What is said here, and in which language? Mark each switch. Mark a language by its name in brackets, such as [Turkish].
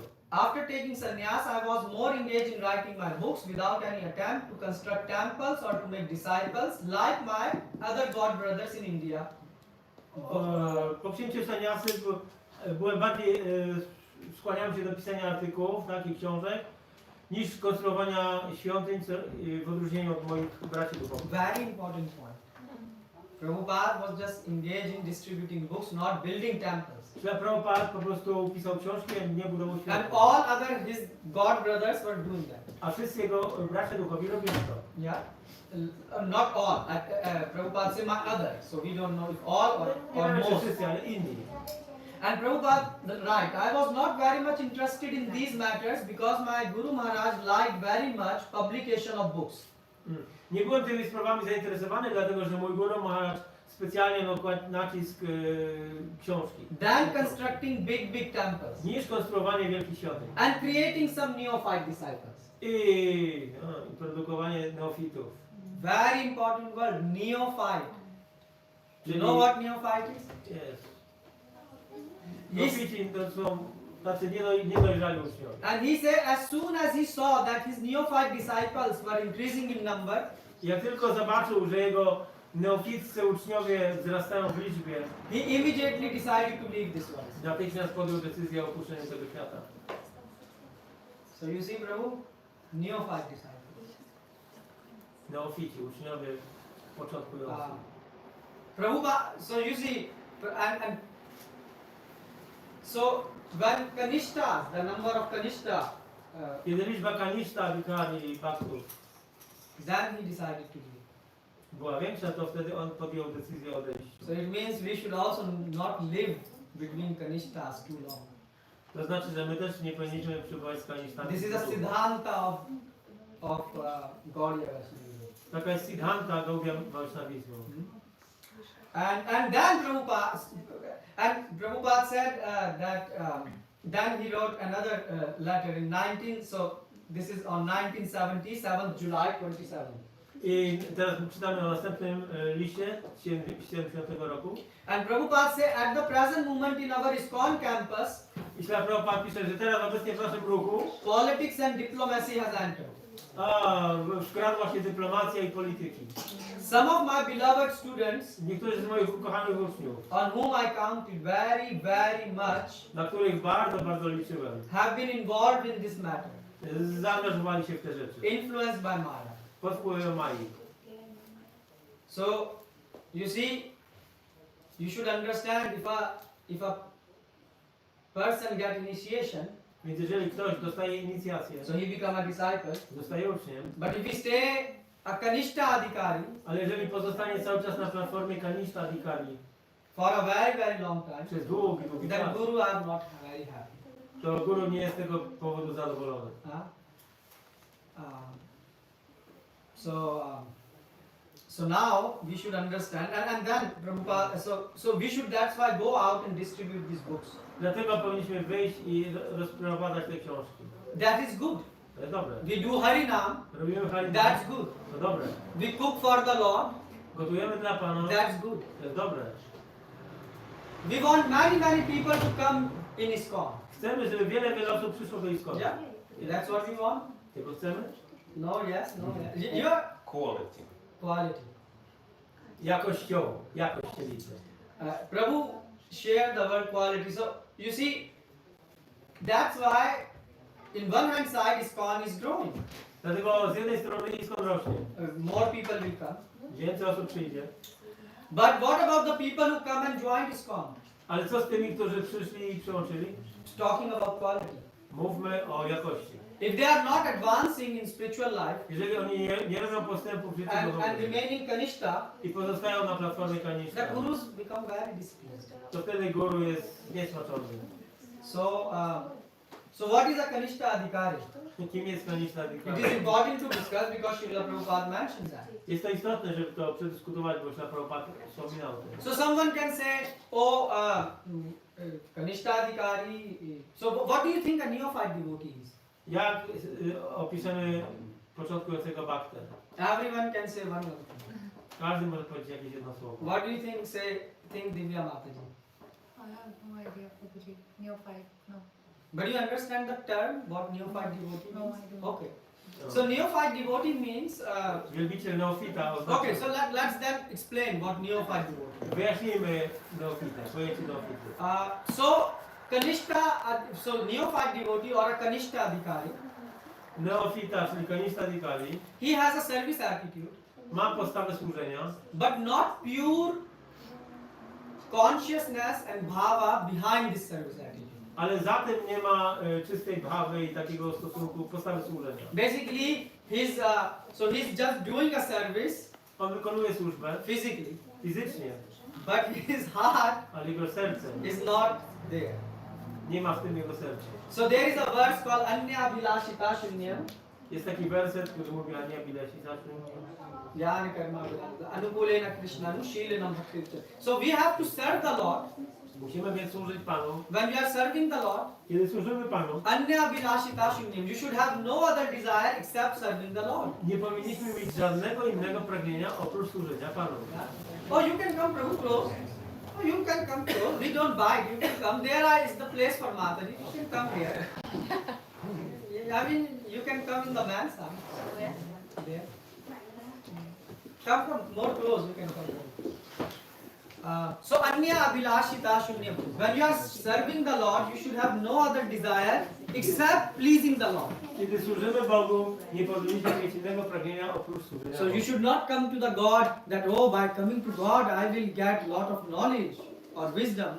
[English] After taking sannyas, I was more engaged in writing my books without any attempt to construct temples or to make disciples like my other God brothers in India. [Polish] Po przyjęciu saniasy byłem bardziej, skłaniałem się do pisania artykułów, takich książek, niż konstruowania świątyń, w odróżnieniu od moich braci duchowych. [English] Very important point. Prabhupada was just engaged in distributing books, not building temples. [Polish] Prabhupada po prostu pisał książki, a nie budował [English] And [Polish] świątyń. [English] all other his God brothers were doing that. [Polish] A wszyscy jego bracia duchowi robili to. [English] Yeah? Not all. Prabhupada said my others. So we don't know if all or most. [Polish] Wszyscy, ale inni. [English] And Prabhupada, right, I was not very much interested in these matters because my Guru Maharaj liked very much publication of books. [Polish] Nie byłem tymi sprawami zainteresowany, dlatego że mój Guru Maharaj specjalnie kładł nacisk książki. [English] Than constructing big temples. [Polish] Niż konstruowanie wielkich świątyń. [English] And creating some neophyte disciples. [Polish] I produkowanie neofitów. [English] Very important word, neophyte. Do you know what neophyte is? Yes. [Polish] Neofici to są tacy niedojrzali uczniowie. [English] And he said as soon as he saw that his neophyte disciples were increasing in number, [Polish] Jak tylko zobaczył, że jego neoficcy uczniowie wzrastają w liczbie, [English] he immediately decided to leave this world. [Polish] natychmiast podjął decyzję o opuszczeniu tego świata. [English] So you see, Prabhu, neophyte disciples. [Polish] Neofici, uczniowie początkujący. [English] Prabhupada, so you see, and so when Kanishta, the number of Kanishta, [Polish] Kiedy liczba kanishta adhikari i bhaktów [English] then he decided to leave. [Polish] była większa, to wtedy on podjął decyzję o odejściu. [English] So it means we should also not live between Kanishtas too long. [Polish] To znaczy, że my też nie powinniśmy przebywać z kanishtami. [English] This is a Siddhanta of Gaudiya Vaishnavism. [Polish] Taka jest Siddhanta Gaudiya Vaishnavizmu. [English] And then Prabhupada said that then he wrote another letter in 19. So this is on 1977, July 27. [Polish] I teraz czytamy o następnym liście z 70 roku. [English] And Prabhupada said, at the present moment in our ISKCON campus, [Polish] I Srila Prabhupada pisze, że teraz obecnie w naszym ruchu [English] politics and diplomacy has entered. [Polish] wkradła się dyplomacja i polityki. [English] Some of my beloved students, [Polish] Niektórzy z moich ukochanych uczniów, [English] on whom I counted very, very much, [Polish] na których bardzo, bardzo liczyłem, [English] have been involved in this matter, [Polish] zaangażowali się w te rzeczy. [English] influenced by Maya. [Polish] Pod wpływem Mai. [English] So, you see, you should understand if a person get initiation, [Polish] Więc jeżeli ktoś dostaje inicjację, [English] so he become a disciple. [Polish] zostaje uczniem, [English] But if he stay a Kanishta Adhikari [Polish] ale jeżeli pozostanie cały czas na platformie kanishta adhikari [English] for a very, very long time, [Polish] przez długi, długi [English] then [Polish] czas, [English] Guru are not very happy. [Polish] to guru nie jest z tego powodu zadowolony. [English] So now we should understand, and then Prabhupada, so we should, that's why, go out and distribute these books. [Polish] Dlatego powinniśmy wyjść i rozprowadzać te książki. [English] That is good. [Polish] To jest dobre. [English] We do Harinam, [Polish] Robimy harinam. [English] that's good. [Polish] To dobre. [English] We cook for the Lord, [Polish] Gotujemy dla Pana. [English] that's good. [Polish] To jest dobre. [English] We want many, many people to come in ISKCON. [Polish] Chcemy, żeby wiele osób przyszło do ISKCON. [English] Yeah, that's what we want. [Polish] Tego chcemy? [English] No, yes, no, yes. Your Quality. quality. [Polish] Jakościowo. Jakość się liczy. [English] Prabhu shared the word quality. So you see, that's why in one hand side ISKCON is growing. [Polish] Dlatego z jednej strony ISKCON rośnie. [English] More people will come. [Polish] Więcej osób przyjdzie. [English] But what about the people who come and join ISKCON? [Polish] Ale co z tymi, którzy przyszli i przyłączyli? [English] Talking about quality. [Polish] Mówmy o jakości. [English] If they are not advancing in spiritual life [Polish] Jeżeli oni nie robią postępu w życiu [English] and [Polish] duchowym [English] remaining Kanishta, [Polish] i pozostają na platformie [English] the [Polish] kanishta, [English] gurus become very displeased. [Polish] to wtedy guru jest niesmaczony. [English] So what is a Kanishta Adhikari? [Polish] Kim jest kanishta [English] It is [Polish] adhikari? [English] important to discuss because Srila Prabhupada mentions that. [Polish] Jest to istotne, żeby to przedyskutować, bo Srila Prabhupada wspominał o tym. [English] So someone can say, oh, Kanishta Adhikari. So what do you think a neophyte devotee is? [Polish] Jak opiszemy początkującego bhaktę? [English] Everyone can say one thing. [Polish] Każdy może powiedzieć jakieś jedno słowo. [English] What do you think Divya Mataji? I have no idea, Prabhuji. Neophyte, no. But you understand the term, what neophyte devotee No, means? I don't. Okay. So neophyte devotee means, [Polish] Wielbiciel neofita oznacza... [English] okay, so let's then explain what neophyte devotee. [Polish] Wyjaśnijmy neofitę, pojęcie neofity. [English] So Kanishta, so neophyte devotee or a Kanishta Adhikari, [Polish] Neofita, czyli kanishta adhikari, [English] he has a service attitude, [Polish] ma postawę służenia, [English] but not pure consciousness and bhava behind this service attitude. [Polish] ale za tym nie ma czystej bhawy i takiego stosunku, postawy służenia. [English] Basically, he's just doing a service [Polish] On wykonuje służbę [English] physically, [Polish] fizycznie, [English] but his heart [Polish] ale jego serce [English] is not there. [Polish] nie ma w tym jego serca. [English] So there is a verse called [Sanskrit] Anya Bilashita Shunyam. [Polish] Jest taki werset, który mówi [Sanskrit] Ania Bilashita Jnana Karma Anukulena Krishna Anushilena Bhakti. [English] So we have to serve the Lord. [Polish] Musimy więc służyć Panu. [English] When we are serving the Lord, [Polish] Kiedy służymy Panu, [Sanskrit] Anya Bilashita Shunyam. [English] You should have no other desire except serving the Lord. [Polish] nie powinniśmy mieć żadnego innego pragnienia oprócz służenia Panu. [English] Oh, you can come Prabhu close. Oh, you can come close. We don't bite. You can come. There is the place for Mataji. You can come here. I mean, you can come in the man's house. There. Come more close. You can come. So [Sanskrit] anya abhilashita shunya. [English] When you are serving the Lord, you should have no other desire except pleasing the Lord. [Polish] Kiedy służymy Bogu, nie powinniśmy mieć innego pragnienia oprócz służenia [English] So you [Polish] Bogu. [English] should not come to the God that, oh, by coming to God I will get lot of knowledge or wisdom.